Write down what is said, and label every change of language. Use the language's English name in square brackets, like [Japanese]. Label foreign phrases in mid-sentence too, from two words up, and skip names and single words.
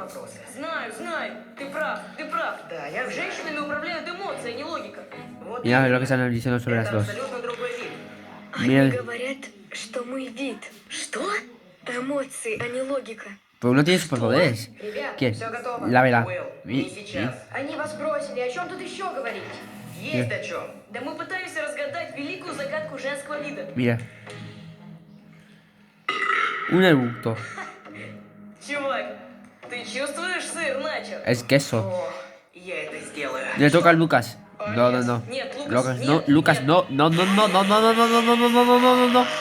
[Spanish] Mira lo que están diciendo sobre las dos. Mira. Pero uno tiene superpoderes. ¿Quién? La vela. [Russian] Они вас бросили. О чем тут еще говорить? Есть о чем. Да мы пытаемся разгадать великую загадку женского вида. [Spanish] Mira. Un eructo. [Russian] Чувак, ты чувствуешь сыр, Начо? [Spanish] Es queso. [Russian] О, я это сделаю. [Spanish] Le toca a Lucas. No, no, no. [Russian] Нет, Лукас, Lucas, нет, [Spanish] no. Lucas, [Russian] нет. [Spanish] no. No, no, no, no, no, no, no, no, no, no, no, no, no, no.